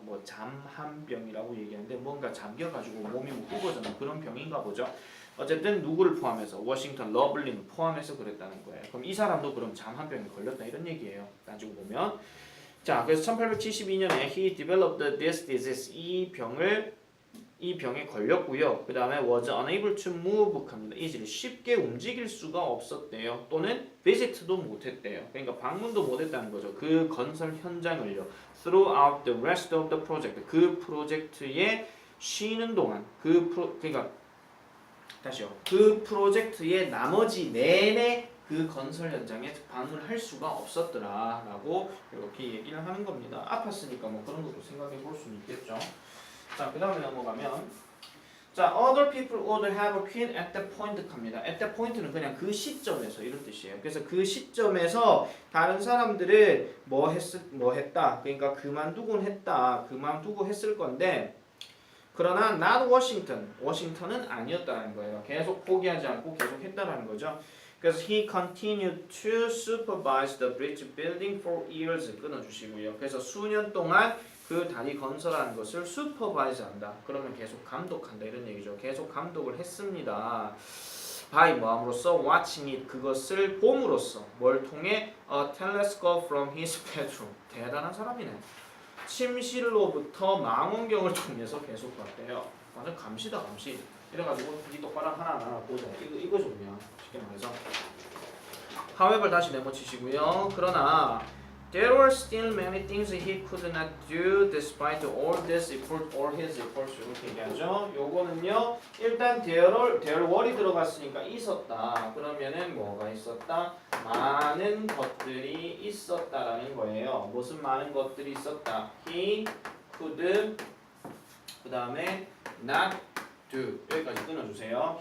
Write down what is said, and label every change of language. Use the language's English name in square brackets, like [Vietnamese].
[Korean] 뭐 잠한병이라고 얘기하는데 뭔가 잠겨가지고 몸이 뭐 굽어지는 그런 병인가 보죠. 어쨌든 누구를 포함해서 워싱턴 러블링을 포함해서 그랬다는 거예요. 그럼 이 사람도 그럼 잠한병에 걸렸다 이런 얘기예요. 따지고 보면. 자, 그래서 1872년에 [English] he developed this disease, [Korean] 이 병에 걸렸고요. 그 다음에 [English] was unable to move [Korean] 합니다. easily, 쉽게 움직일 수가 없었대요. 또는 visit도 못했대요. 그러니까 방문도 못했다는 거죠. 그 건설 현장을요. [English] throughout the rest of the project, [Korean] 그 프로젝트에 쉬는 동안 그러니까 다시요. 그 프로젝트의 나머지 내내 그 건설 현장에 방문할 수가 없었더라라고 이렇게 얘기를 하는 겁니다. 아팠으니까 뭐 그런 것도 생각해 볼 수는 있겠죠. 자, 그 다음에 넘어가면 자, [English] other people would have quit at that point [Korean] 합니다. [English] at that point [Korean] 는 그냥 그 시점에서 이런 뜻이에요. 그래서 그 시점에서 다른 사람들은 뭐 했다. 그러니까 그만두고 했을 건데 그러나 [English] not Washington, [Korean] 워싱턴은 아니었다는 거예요. 계속 포기하지 않고 계속 했다라는 거죠. 그래서 [English] he continued to supervise the bridge building for years, [Korean] 끊어주시고요. 그래서 수년 동안 그 다리 건설하는 것을 supervise한다. 그러면 계속 감독한다 이런 얘기죠. 계속 감독을 했습니다. by 뭐함으로써 [English] watching it, [Korean] 그것을 봄으로써 뭘 통해 [English] a telescope from his bedroom. [Korean] 대단한 사람이네. 침실로부터 망원경을 통해서 계속 봤대요. 완전 감시다 감시. 이래가지고 이 똑바로 하나하나 보자. 이거 좋냐 쉽게 말해서. however 다시 네모치시고요. 그러나 [English] there were still many things he could not do despite all his efforts [Korean] 이렇게 얘기하죠. 요거는요. 일단 [English] there were [Korean] 이 들어갔으니까 있었다. 그러면은 뭐가 있었다? 많은 것들이 있었다라는 거예요. 무슨 많은 것들이 있었다? [English] He could [Korean] 그 다음에 [English] not do [Korean] 여기까지 끊어주세요.